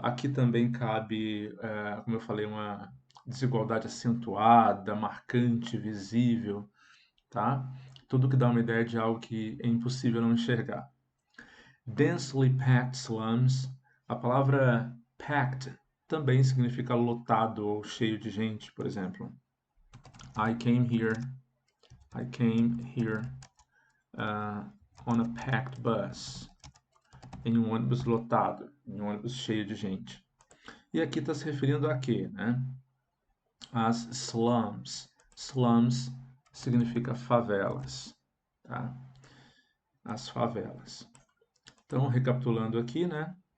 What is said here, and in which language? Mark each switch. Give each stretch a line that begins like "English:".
Portuguese: Aqui também cabe, como eu falei, uma desigualdade acentuada, marcante, visível, tá? Tudo que dá uma ideia de algo que é impossível não enxergar.
English: Densely packed slums.
Portuguese: A palavra packed também significa lotado ou cheio de gente, por exemplo.
English: I came here on a packed bus.
Portuguese: Em um ônibus lotado, em um ônibus cheio de gente. E aqui está se referindo a quê, né? As slums. Slums significa favelas, tá? As favelas. Então, recapitulando aqui, né?